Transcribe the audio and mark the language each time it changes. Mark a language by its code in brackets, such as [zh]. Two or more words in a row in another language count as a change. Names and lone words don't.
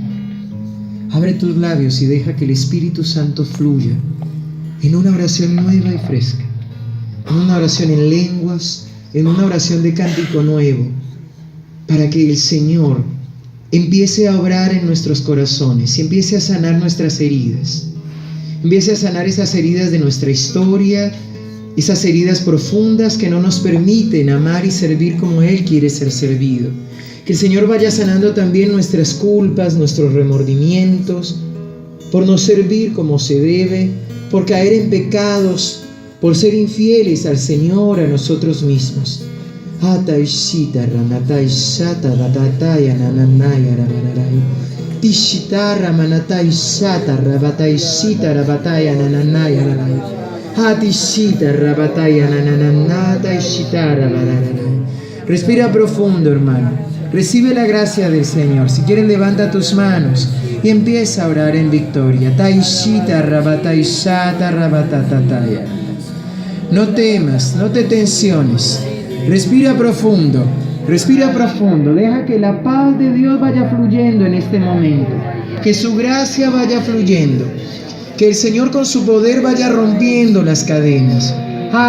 [es] Abre tus labios y deja que el Espíritu Santo fluya en una oración nueva y fresca, en una oración en lenguas, en una oración de cántico nuevo, para que el Señor empiece a obrar en nuestros corazones y empiece a sanar nuestras heridas, empiece a sanar esas heridas de nuestra historia, esas heridas profundas que no nos permiten amar y servir como Él quiere ser servido. Que el Señor vaya sanando también nuestras culpas, nuestros remordimientos, por no servir como se debe, por caer en pecados, por ser infieles al Señor, a nosotros mismos. Ataishita ranataishata datataya nananaya rabararay. Tishitara manataishata rabataishita rabataya nananaya raray. Hatishita rabataya nananata ishitara rabararay. Respira profundo, hermano. Recibe la gracia del Señor. Si quieren, levanta tus manos y empieza a orar en victoria. Taishita rabataishata rabatatataya. No temas, no te tensiones. Respira profundo, deja que la paz de Dios vaya fluyendo en este momento, que su gracia vaya fluyendo, que el Señor con su poder vaya rompiendo las cadenas.